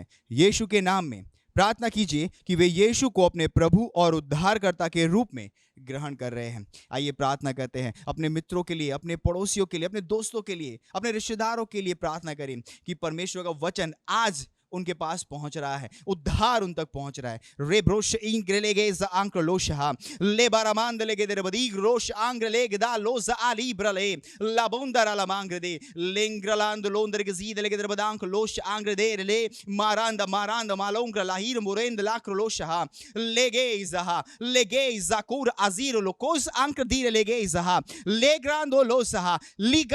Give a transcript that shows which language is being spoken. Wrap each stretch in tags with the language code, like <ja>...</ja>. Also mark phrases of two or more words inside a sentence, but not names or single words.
<hi>यीशु के नाम में प्रार्थना कीजिए कि वे यीशु को अपने प्रभु और उद्धारकर्ता के रूप में ग्रहण कर रहे हैं। आइए प्रार्थना करते हैं अपने मित्रों के लिए, अपने पड़ोसियों के लिए, अपने दोस्तों के लिए, अपने रिश्तेदारों के लिए प्रार्थना करें कि परमेश्वर का वचन आज उनके पास पहुंच रहा है, उद्धार उन तक पहुंच रहा है। रेब्रोश इंग्रेलेगेज आंक्रोलोशहा लेबारामांद लेगेदर बदीग रोश आंग्रेलेगदा लोज आली ब्रले लाबोंदरा लामांग्रेदे लेंग्रलांद लोंदर गजीद लेगेदर बदांक लोश आंग्रेदे ले मारांदा मालोंग्र लाहिर मोरेंद लाक्रोलोशहा लेगेज कुर अजीर लोकोस आंक्र लेगेजहा लेग्रांदो लोसहा लिगा</hi>